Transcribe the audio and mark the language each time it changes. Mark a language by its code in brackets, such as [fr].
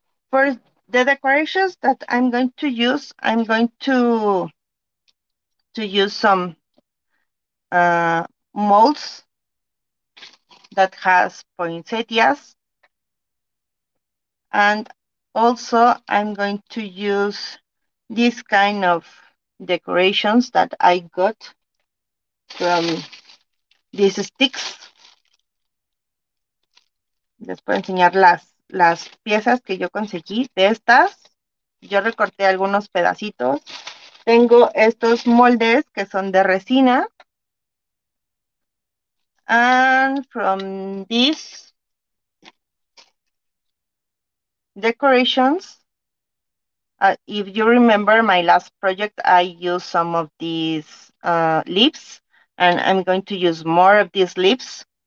[en] For the decorations that I'm going to use, I'm going to use some molds that has poinsettias. And also I'm going to use this kind of decorations that I got from these sticks. [es] Les puedo enseñar las piezas que yo conseguí de estas. Yo recorté algunos pedacitos. Tengo estos moldes que son de resina. [en] And from these decorations, if you remember my last project, I used some of these leaves, and I'm going to use more of these leaves.